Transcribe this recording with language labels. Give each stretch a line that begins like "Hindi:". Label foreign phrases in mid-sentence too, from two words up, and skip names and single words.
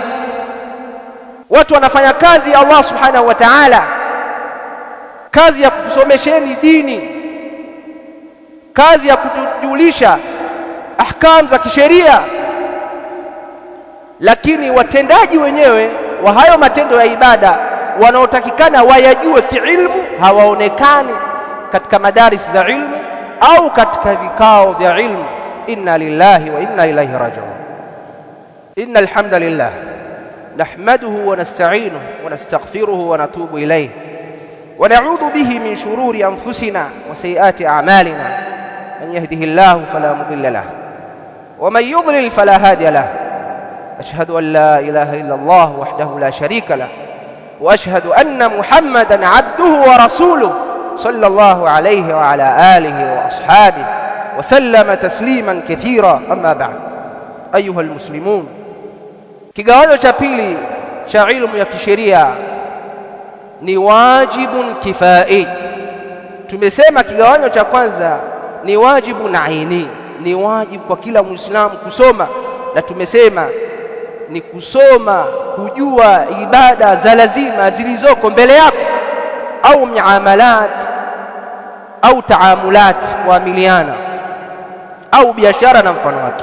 Swahili: Watu wanafanya kazi ya Allah
Arabic: سبحانه وتعالى,
Swahili: kazi ya kukusomesheni dini, kazi ya kutujulisha ahkamu za kisheria. Lakini watendaji wenyewe wa hayo matendo ya ibada wanaotakikana wayajue kiilmu hawaonekani katika madaris za ilmu au katika vikao vya ilmu.
Arabic: إنا لله وإنا إليه راجعون. إن الحمد لله نحمده ونستعينه ونستغفره ونتوب إليه ونعوذ به من شرور أنفسنا وسيئات أعمالنا، من يهده الله فلا مضل له ومن يضلل فلا هادي له. أشهد أن لا إله إلا الله وحده لا شريك له وأشهد أن محمدًا عبده ورسوله صلى الله عليه وعلى آله وأصحابه وسلم تسليمًا كثيرا. أما بعد، أيها المسلمون،
Swahili: kigawanyo cha pili cha ilmu ya kisheria ni
Arabic: واجب كفائي.
Swahili: Tumesema kigawanyo cha kwanza ni
Arabic: واجب عيني,
Swahili: ni wajibu kwa kila Muislamu kusoma, na tumesema ni kusoma kujua ibada za lazima zilizoko mbele yako, au miamalat au taamulat, kuamiliana au biashara na mfano wake.